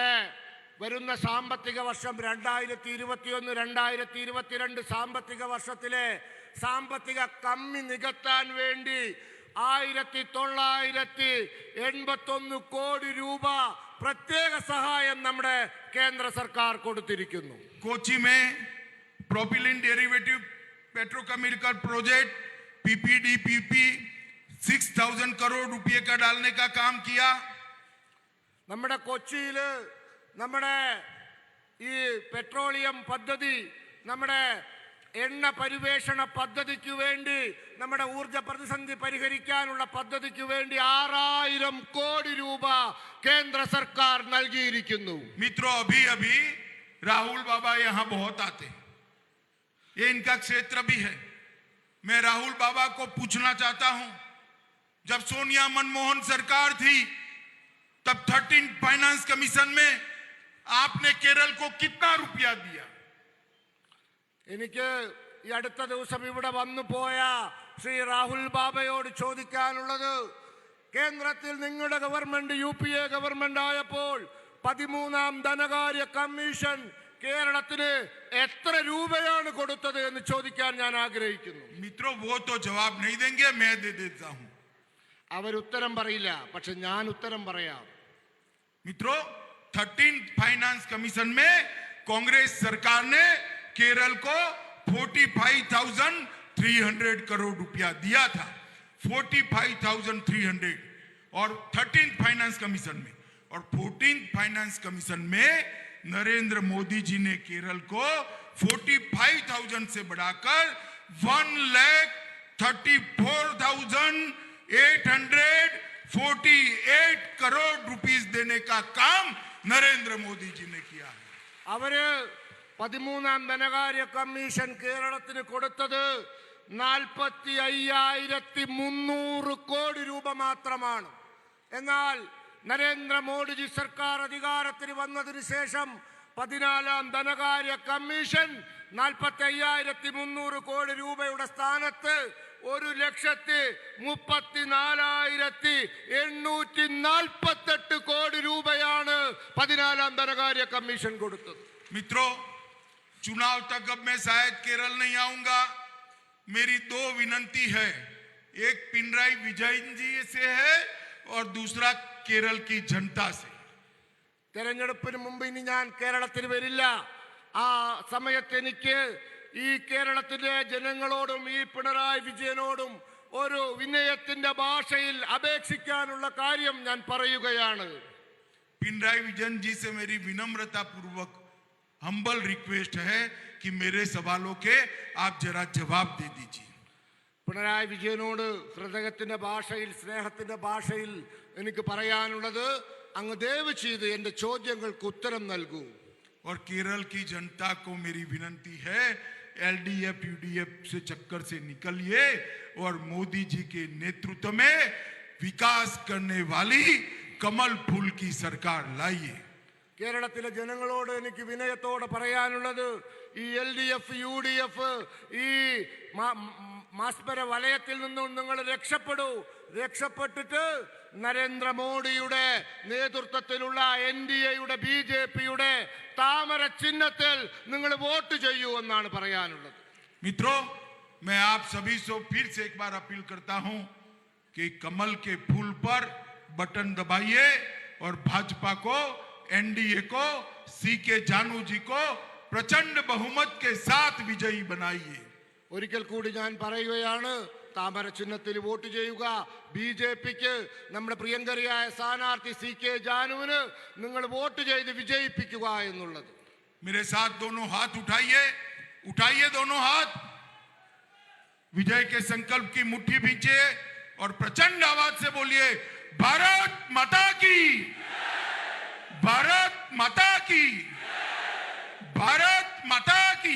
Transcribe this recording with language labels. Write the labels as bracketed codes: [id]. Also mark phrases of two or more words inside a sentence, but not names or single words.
[ml] നമ്മുടെ വരുന്ന സാമ്പത്തിക വർഷം 2021-2022 സാമ്പത്തിക വർഷത്തിലെ സാമ്പത്തിക കമ്മി നികത്താൻ വേണ്ടി 1981 കോടി രൂപ പ്രത്യേക സഹായം നമ്മുടെ കേന്ദ്ര സർക്കാർ കൊടുത്തിരിക്കുന്നു. [hi] कोची में प्रोपिलिन डेरिवेटिव पेट्रोकेमिकल प्रोजेक्ट PPDPP 6,000 करोड़ रुपए का डालने का काम किया. [ml] നമ്മുടെ കൊച്ചിയിൽ നമ്മുടെ ഈ പെട്രോളിയം പദ്ധതി, നമ്മുടെ എണ്ണ പരിവേഷണ പദ്ധതിക്ക് വേണ്ടി, നമ്മുടെ ഊർജ പ്രതിസന്ധി പരിഹരിക്കാനുള്ള പദ്ധതിക്ക് വേണ്ടി 6000 കോടി രൂപ കേന്ദ്ര സർക്കാർ നൽകിയിരിക്കുന്നു. [hi] मित्रों, अभी अभी राहुल बाबा यहाँ बहुत आते, ये इनका क्षेत्र भी है. मैं राहुल बाबा को पूछना चाहता हूं, जब सोनिया मनमोहन सरकार थी तब 13 [en] finance commission [hi] में आपने केरल को कितना रुपया दिया? [ml] എനിക്ക് ഈ അടുത്ത ദിവസം ഇവിടെ വന്നു പോയ ശ്രീ രാഹുൽ ബാബയോട് ചോദിക്കാനുള്ളത്, കേന്ദ്രത്തിൽ നിങ്ങളുടെ ഗവൺമെന്റ് UPA ഗവൺമെന്റ് ആയപ്പോൾ 13ാം ധനകാര്യ കമ്മീഷൻ കേരളത്തിന് എത്ര രൂപയാണ് കൊടുത്തത് എന്ന് ചോദിക്കാൻ ഞാൻ ആഗ്രഹിക്കുന്നു. [hi] मित्रों, वो तो जवाब नहीं देंगे, मैं दे देता हूं. [ml] അവരുത്തരം പറയില്ല, പക്ഷെ ഞാൻ ഉത്തരം പറയാം. [hi] मित्रों, 13 [en] finance commission [hi] में कांग्रेस सरकार ने केरल को 45,300 करोड़ रुपया दिया था. 45,300 और 13 [en] finance commission [hi] में, और 14 [en] finance commission [hi] में नरेंद्र मोदी जी ने केरल को 45,000 से बढ़ाकर 1,34,848 करोड़ रुपीस देने का काम नरेंद्र मोदी जी ने किया है. [ml] അവര് 13ാം ധനകാര്യ കമ്മീഷൻ കേരളത്തിന് കൊടുത്തത് 45,300 കോടി രൂപ മാത്രമാണ്. എന്നാൽ നരേന്ദ്രമോദിജി സർക്കാർ അധികാരത്തിൽ വന്നതിന് ശേഷം 14ാം ധനകാര്യ കമ്മീഷൻ 45,300 കോടി രൂപയുടെ സ്ഥാനത്ത് 1,34,848 കോടി രൂപയാണ് 14ാം ധനകാര്യ കമ്മീഷൻ കൊടുത്തത്. [hi] मित्रों, चुनाव तक अब मैं शायद केरल नहीं आऊंगा. मेरी 2 विनंती है, एक पिनराई विजयन जी से है और दूसरा केरल की जनता से. [ml] തെരഞ്ഞെടുപ്പിന് മുമ്പ് ഇനി ഞാൻ കേരളത്തിൽ വരില്ല. ആ സമയത്ത് എനിക്ക് ഈ കേരളത്തിലെ ജനങ്ങളോടും ഈ പിണറായി വിജയനോടും ഒരു വിനയത്തിന്റെ ഭാഷയിൽ അപേക്ഷിക്കാനുള്ള കാര്യം ഞാൻ പറയുകയാണ്. [hi] पिनराई विजयन जी से मेरी विनम्रता पूर्वक [en] humble request [hi] है कि मेरे सवालों के आप जरा जवाब दे दीजिए. [ml] പിണറായി വിജയനോട് ഹൃദയത്തിന്റെ ഭാഷയിൽ, സ്നേഹത്തിന്റെ ഭാഷയിൽ എനിക്ക് പറയാനുള്ളത്, അങ്ങ് ദയവ് ചെയ്ത് എന്റെ ചോദ്യങ്ങൾക്ക് ഉത്തരം നൽകൂ. [hi] और केरल की जनता को मेरी विनंती है, LDF UDF से चक्कर से निकलिए और मोदी जी के नेतृत्व में विकास करने वाली कमल फूल की सरकार लाइए. [ml] കേരളത്തിലെ ജനങ്ങളോട് എനിക്ക് വിനയത്തോടെ പറയാനുള്ളത്, ഈ LDF UDF ഈ മാസ്പര വലയത്തിൽ നിന്നും നിങ്ങൾ രക്ഷപ്പെടൂ. രക്ഷപ്പെട്ടിട്ട് നരേന്ദ്രമോദിയുടെ നേതൃത്വത്തിലുള്ള NDAയുടെ BJPയുടെ താമര ചിഹ്നത്തിൽ നിങ്ങൾ വോട്ട് ചെയ്യൂ എന്നാണ് പറയാനുള്ളത്. [hi] मित्रों, मैं आप सभी से फिर से एक बार अपील करता हूं कि कमल के फूल पर बटन दबाइए और भाजपा को, NDA को, CK जानू जी को प्रचंड बहुमत के साथ विजयी बनाइए. [ml] ഒരിക്കൽ കൂടി ഞാൻ പറയുകയാണ്, താമര ചിഹ്നത്തിൽ വോട്ട് ചെയ്യുക. BJPക്ക് നമ്മുടെ പ്രിയങ്കരിയായ സ്ഥാനാർത്ഥി CK ജാനുവിന് നിങ്ങൾ വോട്ട് ചെയ്ത് വിജയിപ്പിക്കുക എന്നുള്ളത്. [hi] मेरे साथ दोनों हाथ उठाइए, उठाइए दोनों हाथ. विजय के संकल्प की मुट्ठी भींचिए और प्रचंड आवाज से बोलिए, भारत माता की, भारत माता की, भारत माता